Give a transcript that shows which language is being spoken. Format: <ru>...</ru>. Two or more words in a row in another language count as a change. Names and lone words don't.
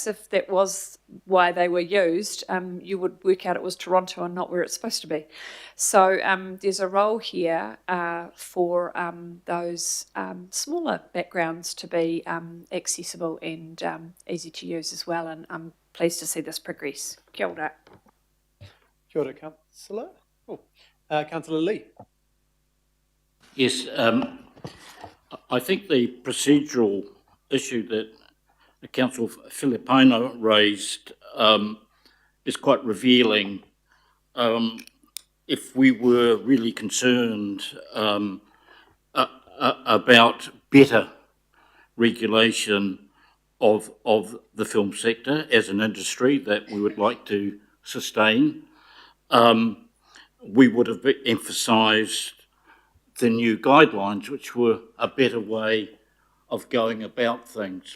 <en>If that was why they were used, you would work out it was Toronto and not where it's supposed to be. So there's a role here for those smaller backgrounds to be accessible and easy to use as well. And I'm pleased to see this progress.</en> <mi>Kia ora. Kia ora,</mi> <en>Councillor. Councillor Lee. Yes, I think the procedural issue that Councillor Filipaina raised is quite revealing. If we were really concerned about better regulation of the film sector as an industry that we would like to sustain, we would have emphasised the new guidelines, which were a better way of going about things.</en>